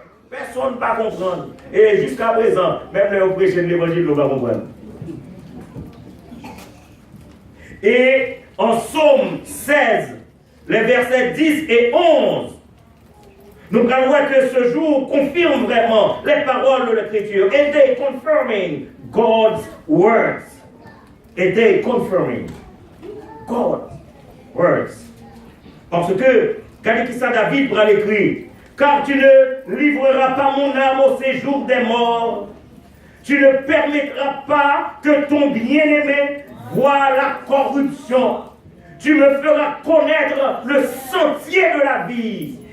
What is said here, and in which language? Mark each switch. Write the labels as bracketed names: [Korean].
[French] Personne ne va comprendre. Et jusqu'à présent, même les prêcheurs de l'évangile ne vont pas comprendre. Et en Psaume 16, les versets 10 et 11, nous allons voir que ce jour confirme vraiment les paroles de l'Écriture. [English] And they confirming God's words. And they confirming God's words. [French] Parce que, quand il David prend l'écrit, car tu ne livreras pas mon âme au séjour des morts, tu ne permettras pas que ton bien-aimé voie la corruption. Tu me feras connaître le sentier de la vie.